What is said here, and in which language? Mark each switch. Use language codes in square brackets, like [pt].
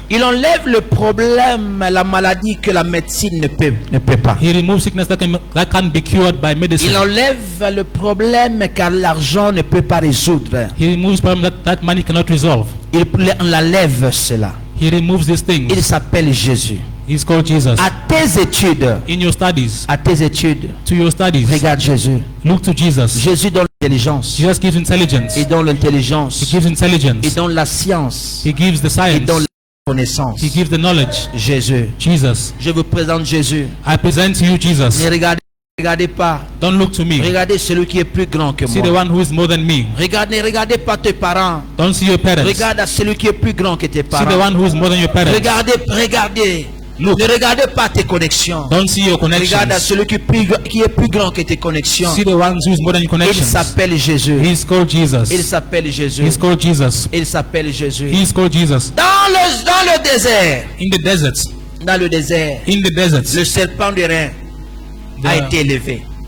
[fr] Il enlève le problème, la maladie que la médecine ne peut pas. [en] He removes sickness that can't be cured by medicine. [fr] Il enlève le problème car l'argent ne peut pas résoudre. [en] He removes problem that money cannot resolve. [fr] Il enlève cela. [en] He removes these things. [fr] Il s'appelle Jésus. [en] He's called Jesus. [fr] À tes études, [en] In your studies, to your studies, [fr] regarde Jésus. [en] Look to Jesus. [fr] Jésus donne l'intelligence. [en] Jesus gives intelligence. [fr] Il donne l'intelligence. [en] He gives intelligence. [fr] Il donne la science. [en] He gives the [fr] Il [en] science. [fr] donne la connaissance. [en] He gives the knowledge. [fr] Jésus. [en] Jesus. [fr] Je vous présente Jésus. [en] I present to you Jesus. [fr] Ne regardez pas. [en] Don't look to me. [fr] Regardez celui qui est plus grand que [en] See the [fr] moi. [en] one who is more than me. [fr] Regardez pas tes parents. [en] Don't see your parents. [fr] Regarde à celui qui est plus grand que tes [en] See the [fr] parents. [en] one who is more than your parents. [fr] Regardez. [en] Look. [fr] Ne regardez pas tes connexions. [en] Don't see your [fr] Regarde à [en] connections. [fr] celui qui est plus grand que tes connexions. [en] See the one who is more than your [fr] Il [en] connections. [fr] s'appelle Jésus. [en] He's called Jesus. [fr] Il s'appelle Jésus. [en] He's called Jesus. [fr] Il s'appelle Jésus. [en] He's called Jesus. [fr] Dans le désert. [en] In the desert. [fr] Dans le désert. [en] In the desert. [fr] Le serpent de rein a [en] The- [fr] été élevé.